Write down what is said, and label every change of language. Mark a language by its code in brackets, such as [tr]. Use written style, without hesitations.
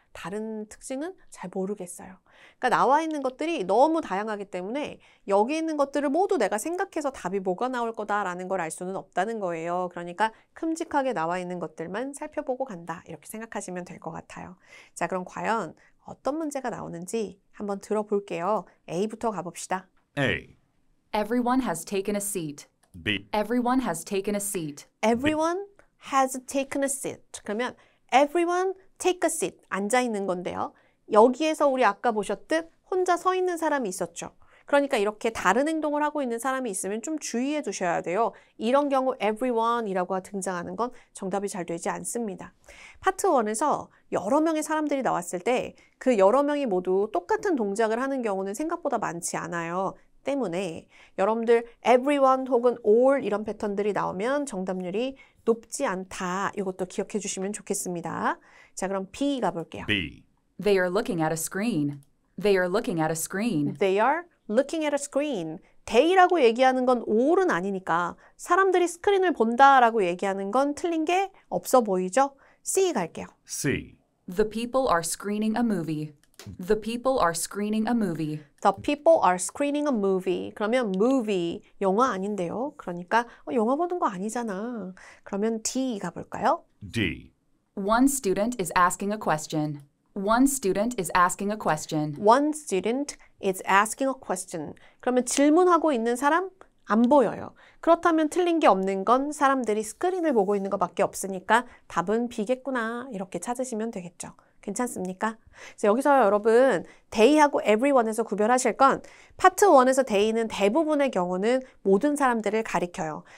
[ko] 다른 특징은 잘 모르겠어요. 그러니까 나와 있는 것들이 너무 다양하기 때문에 여기 있는 것들을 모두 내가 생각해서 답이 뭐가 나올 거다라는 걸 알 수는 없다는 거예요. 그러니까 큼직하게 나와 있는 것들만 살펴보고 간다. 이렇게 생각하시면 될 것 같아요. 자, 그럼 과연 어떤 문제가 나오는지 한번 들어볼게요. A부터 가봅시다. [en] A. Everyone has taken a seat. B. Everyone has taken a seat. Everyone has taken a seat. 그러면 everyone take a seat. [ko] 앉아 있는 건데요. 여기에서 우리 아까 보셨듯 혼자 서 있는 사람이 있었죠. 그러니까 이렇게 다른 행동을 하고 있는 사람이 있으면 좀 주의해 두셔야 돼요. 이런 경우 everyone이라고 등장하는 건 정답이 잘 되지 않습니다. 파트 1에서 여러 명의 사람들이 나왔을 때 그 여러 명이 모두 똑같은 동작을 하는 경우는 생각보다 많지 않아요. 때문에 여러분들 everyone 혹은 all 이런 패턴들이 나오면 정답률이 높지 않다. 이것도 기억해 주시면 좋겠습니다. 자, 그럼 B 가볼게요. [en] B. They are looking at a screen. They are looking at a screen. They are looking at a screen. [ko] they라고 얘기하는 건 all은 아니니까 사람들이 스크린을 본다라고 얘기하는 건 틀린 게 없어 보이죠? C 갈게요. [en] C. The people are screening a movie. The people are screening a movie. The people are screening a movie. [ko] 그러면 movie, 영화 아닌데요. 그러니까 영화 보는 거 아니잖아. 그러면 D 가볼까요? [en] D. One student is asking a question. One student is asking a question. One student is asking a question. [ko] 그러면 질문하고 있는 사람 안 보여요. 그렇다면 틀린 게 없는 건 사람들이 스크린을 보고 있는 것밖에 없으니까 답은 B겠구나. 이렇게 찾으시면 되겠죠. 괜찮습니까? 그래서 여기서 여러분 they하고 everyone에서 구별하실 건 파트 1에서 they는 대부분의 경우는 모든 사람들을 가리켜요.